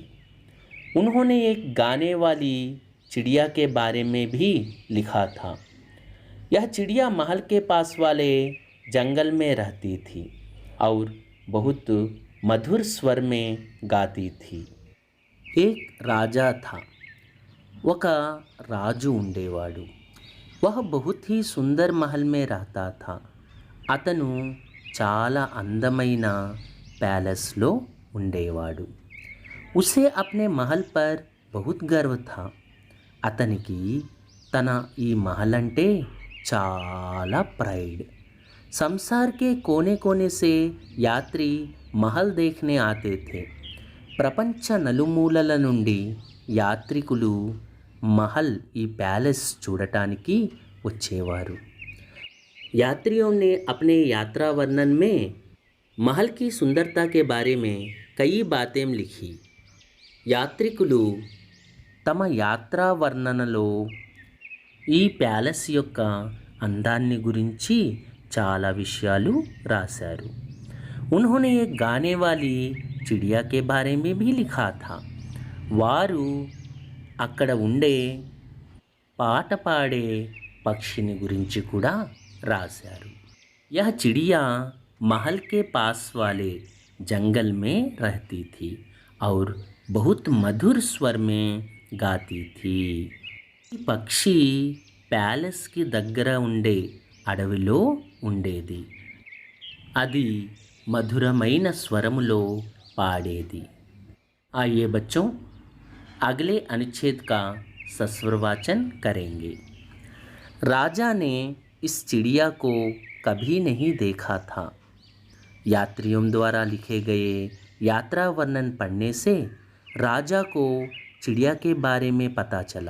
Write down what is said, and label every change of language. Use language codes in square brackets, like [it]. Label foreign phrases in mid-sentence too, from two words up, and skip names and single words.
[hi] उन्होंने एक गाने वाली चिड़िया के बारे में भी लिखा था। यह चिड़िया महल के पास वाले जंगल में रहती थी और बहुत मधुर स्वर में गाती थी। एक राजा था। [te] ఒక రాజు ఉండేవాడు. [hi] वह बहुत ही सुंदर महल में रहता था. [te] అతను చాలా అందమైన ప్యాలెస్లో ఉండేవాడు. [hi] उसे अपने महल पर बहुत गर्व था. [te] అతనికి తన ఈ महल అంటే చాలా ప్రైడ్. [hi] संसार के कोने कोने से यात्री महल देखने आते थे. [te] ప్రపంచ నలుమూలల నుండి యాత్రికులు महल ఈ पैलेस చూడటానికి వచ్చేవారు. [hi] यात्रियों ने अपने यात्रा वर्णन में महल की सुंदरता के बारे में कई बातें लिखी. [te] యాత్రికులు తమ యాత్రా వర్ణనలో ఈ ప్యాలెస్ యొక్క అందాన్ని గురించి చాలా విషయాలు రాశారు. [hi] उन्होंने एक गाने वाली चिड़िया के बारे में भी लिखा था. [te] వారు అక్కడ ఉండే పాట పాడే పక్షిని గురించి కూడా రాశారు. [hi] यह चिड़िया महल के पास वाले जंगल में रहती थी और बहुत मधुर स्वर में गाती थी. [te] ఈ పక్షి ప్యాలెస్కి దగ్గర ఉండే అడవిలో ఉండేది. అది మధురమైన స్వరములో పాడేది. [hi] आइए बच्चों, अगले अनुच्छेद का सस्वर वाचन करेंगे. राजा ने इस चिड़िया को कभी नहीं देखा था. यात्रियों द्वारा लिखे गए यात्रा वर्णन पढ़ने से राजा को चिड़िया के बारे में पता चला.